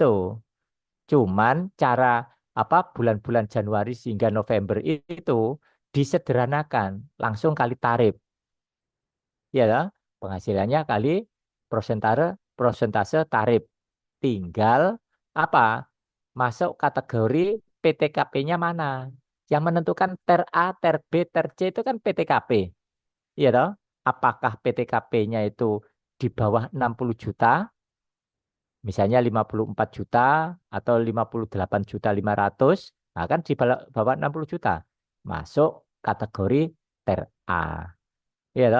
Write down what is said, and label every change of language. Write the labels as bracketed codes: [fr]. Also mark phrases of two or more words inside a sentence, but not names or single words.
[id] Cuman cara apa bulan-bulan Januari hingga November itu disederhanakan, langsung kali tarif. Ya, toh? Penghasilannya kali persentase persentase tarif. Tinggal apa? Masuk kategori PTKP-nya mana? Yang menentukan ter A, ter B, ter C itu kan PTKP. Iya toh? Apakah PTKP-nya itu di bawah 60 juta, misalnya 54 juta atau 58.500.000, nah kan di bawah 60 juta. Masuk kategori ter A. Iya toh?